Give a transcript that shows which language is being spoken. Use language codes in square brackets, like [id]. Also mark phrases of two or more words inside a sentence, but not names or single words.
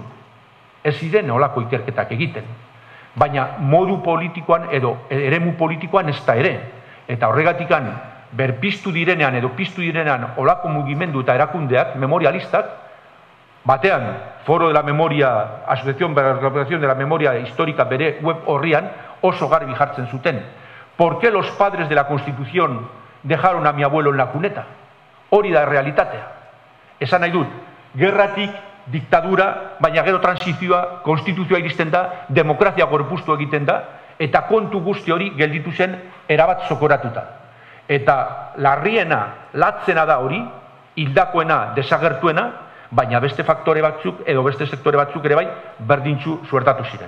[eu] Ez ziren olako ikerketak egiten. Baina modu politikoan edo eremu politikoan ez da ere. Eta horregatikan berpiztu direnean edo piztu direnean olako mugimendu eta erakundeak, memorialistak, batean, Foro de la Memoria, Asociación de la Memoria Histórica bere web horrian oso garbi jartzen zuten. [es] ¿Por qué los padres de la Constitución dejaron a mi abuelo en la cuneta? [eu] Hori da realitatea. Esan nahi dut, gerratik, diktadura, baina gero transizioa, konstituzioa iristen da, demokrazia gorpuztu egiten da, eta kontu guzti hori gelditu zen erabat zokoratuta. Eta larriena, latzena da hori, hildakoena, desagertuena, baina beste faktore batzuk edo beste sektore batzuk ere bai berdintzu suertatu ziren.